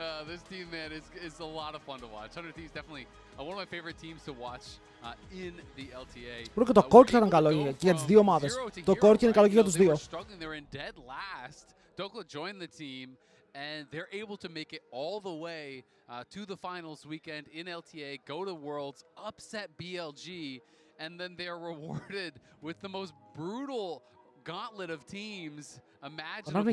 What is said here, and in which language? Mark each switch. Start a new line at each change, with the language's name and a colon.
English: This team, man, is a lot of fun to watch. 100 Thieves definitely one of my favorite teams to watch in the LTA.
Greek: Πρέπει και το Corki θα ήταν καλό και για τις δύο ομάδες. Το Corki είναι καλό και για τους δύο.
English: They were in dead last. Dokla joined the team, and they're able to make it all the way to the finals weekend in LTA, go to Worlds, upset BLG, and then they're rewarded with the most brutal gauntlet of teams imaginable